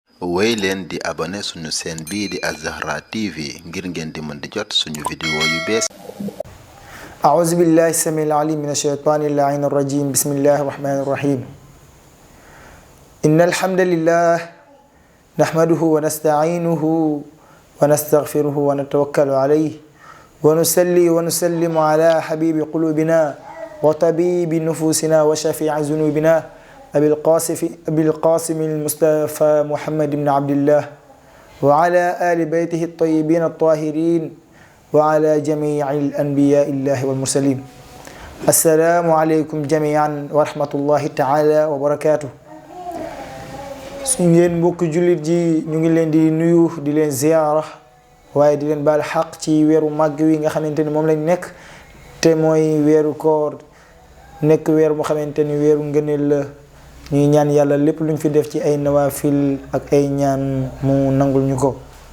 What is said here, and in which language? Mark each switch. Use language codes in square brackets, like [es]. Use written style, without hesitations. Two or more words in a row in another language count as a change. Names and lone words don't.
[wo] woy leen di abonné suñu chaîne bii di Az-Zahra TV ngir ngeen di mën di jot suñu vidéo yu bees. [ar] أعوذ بالله السميع العليم من الشيطان اللعين الرجيم بسم الله الرحمن الرحيم إن الحمد لله نحمده ونستعينه ونستغفره ونتوكل عليه ونصلي ونسلم على حبيب قلوبنا وطبيب نفوسنا وشفيع ذنوبنا أبي القاسم المصطفى محمد بن عبد الله وعلى آل بيته الطيبين الطاهرين وعلى جميع الأنبياء الله والمرسلين السلام عليكم جميعا ورحمة الله تعالى وبركاته. [wo] suñu yéen mbokk jullit ji ñu ngi leen di nuyu di leen ziyaara waaye di leen baal xaq ci weeru màgg wi nga xamante ni moom lañ nekk te mooy weeru koor nekk weer mu xamante ni weeru ngëneel la ñuy ñaan yàlla lépp luñ fi def ci ay nawaafil ak ay ñaan mu nangul ñu ko.